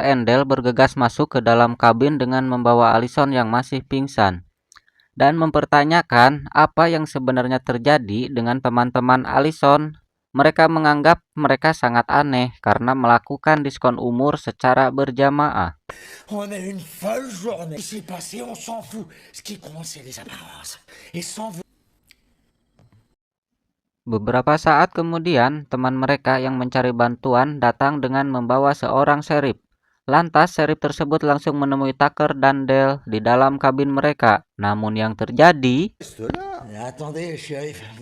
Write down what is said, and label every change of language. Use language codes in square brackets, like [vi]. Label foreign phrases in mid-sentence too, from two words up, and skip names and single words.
[id] and Dale bergegas masuk ke dalam kabin dengan membawa Allison yang masih pingsan dan mempertanyakan apa yang sebenarnya terjadi dengan teman-teman Allison. Mereka menganggap mereka sangat aneh karena melakukan diskon umur secara berjamaah. [fr] On a une folle journée. Ce qui s'est passé, on s'en fout. Ce qui compte, c'est les apparences. Et sans vous... [id] Beberapa saat kemudian, teman mereka yang mencari bantuan datang dengan membawa seorang sheriff. Lantas, sheriff tersebut langsung menemui Tucker dan Dale di dalam kabin mereka. Namun yang terjadi, [fr] Attendez, shérif.